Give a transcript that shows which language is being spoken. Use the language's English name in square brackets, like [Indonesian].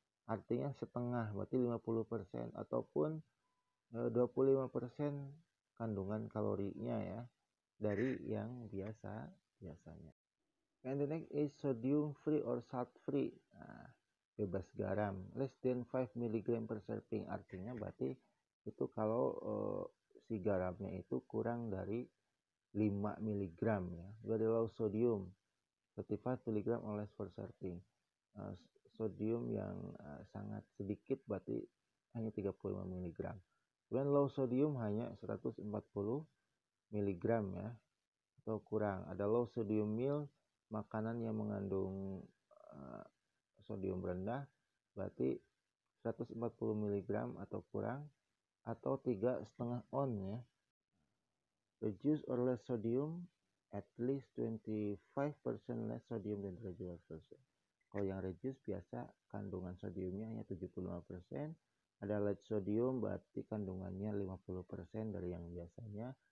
[Indonesian] Artinya setengah, berarti 50% ataupun 25% kandungan kalorinya, ya, dari yang biasanya. [English] And the next is sodium free or salt free. [Indonesian] Nah, bebas garam, [English] less than 5 mg per serving, [Indonesian] artinya berarti itu kalau si garamnya itu kurang dari 5 mg, ya. [English] Very low sodium, 35 mg or less per serving. [Indonesian] Sodium yang sangat sedikit berarti hanya 35 mg. Kemudian low sodium hanya 140 mg, ya, atau kurang. Ada low sodium meal, makanan yang mengandung sodium rendah, berarti 140 mg atau kurang, atau 3,5 on, ya. [English] Reduce or less sodium, at least 25% less sodium than regular version. [Indonesian] Kalau yang reduce biasa kandungan sodiumnya hanya 75%. Ada light sodium berarti kandungannya 50% dari yang biasanya.